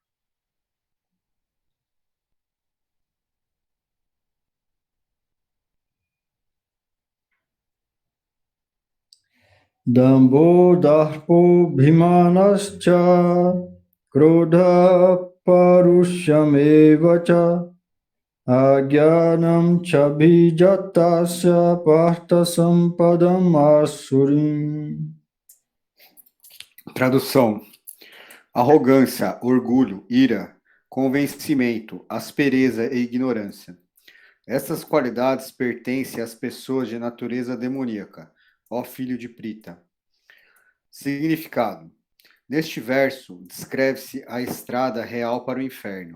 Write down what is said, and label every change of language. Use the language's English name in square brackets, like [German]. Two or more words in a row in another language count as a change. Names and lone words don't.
[Sanskrit] दम्भो दर्पोऽभिमानश्च क्रोधः पारुष्यमेव च अज्ञानं चाभिजातस्य पार्थ सम्पदम् आसुरीम्. [Portuguese] Tradução: arrogância, orgulho, ira, convencimento, aspereza e ignorância. Essas qualidades pertencem às pessoas de natureza demoníaca, ó filho de Prita. Significado: neste verso, descreve-se a estrada real para o inferno.